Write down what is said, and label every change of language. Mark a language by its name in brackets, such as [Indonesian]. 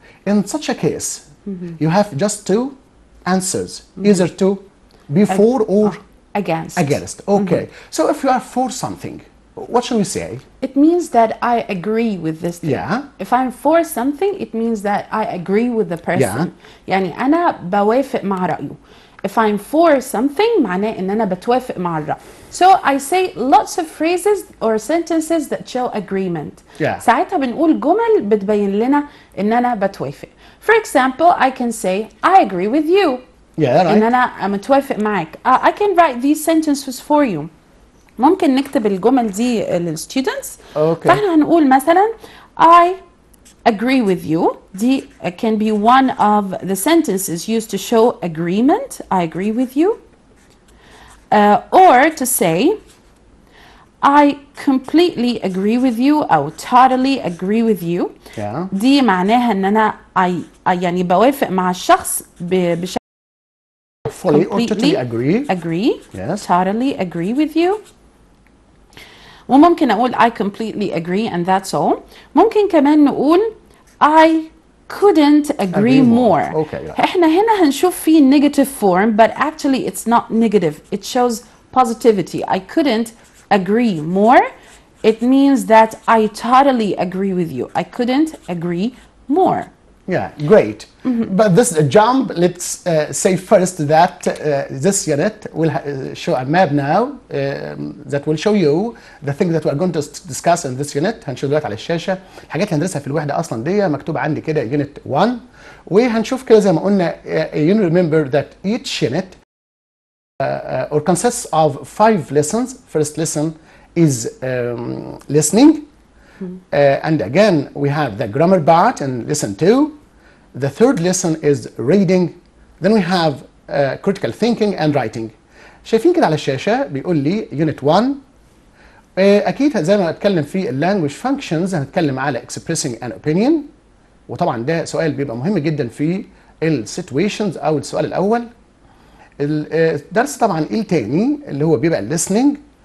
[English] In such a case, you have just two answers, either to be for or against. Against. Okay. So if you are for something, what should we say? It means that I agree with this thing. Yeah. If I'm for something, it means that I agree with the person. [Arabic] يعني أنا بوافق مع رأيه. [English] If I'm for something, [Arabic] معناه إن أنا بتوافق مع الرأي. [English] So I say lots of phrases or sentences that show agreement. Yeah. [Arabic] ساعتها بنقول جمل بتبين لنا إن أنا بتوافق. [English] For example, I can say I agree with you. Yeah, right. [Arabic] إن أنا متوافق معك. [English] I can write these sentences for you. [Arabic] ممكن نكتب الجمل دي للستودنتس. [English] Okay. [Arabic] فاحنا هنقول مثلا [English] I agree with you. [Arabic] دي [English] can be one of the sentences used to show agreement. I agree with you. Or to say I completely agree with you [Arabic] أو [English] totally agree with you. Yeah. [Arabic] دي معناها ان انا يعني بوافق مع الشخص بشكل [English] Fully or totally agree. agree. Yes. Totally agree with you. [Arabic] وممكن أقول [English] I completely agree and that's all. [Arabic] ممكن كمان نقول [English] I couldn't agree more. Okay, yeah. [Arabic] احنا هنا هنشوف في [English] negative form but actually it's not negative. It shows positivity. I couldn't agree more. It means that I totally agree with you. I couldn't agree more. Yeah, great. But this jump, let's say first that this unit will show a map now that will show you the thing that we are going to discuss in this unit. [Arabic] هنشوف دلوقتي على الشاشة الحاجات اللي هندرسها في الوحدة أصلا دي مكتوبة عندي كده unit 1 وهنشوف كده زي ما قلنا [English] you remember that each unit or consists of 5 lessons. First lesson is listening. And again, we have the grammar part in lesson 2. The third lesson is reading. Then we have critical thinking and writing. [Arabic] شايفين كده على الشاشة بيقول لي unit 1. أكيد زي ما هنتكلم في language functions هنتكلم على [English] expressing an opinion. [Arabic] وطبعا ده سؤال بيبقى مهم جدا في situations أو السؤال الأول. الدرس طبعا إيه تاني اللي هو بيبقى listening.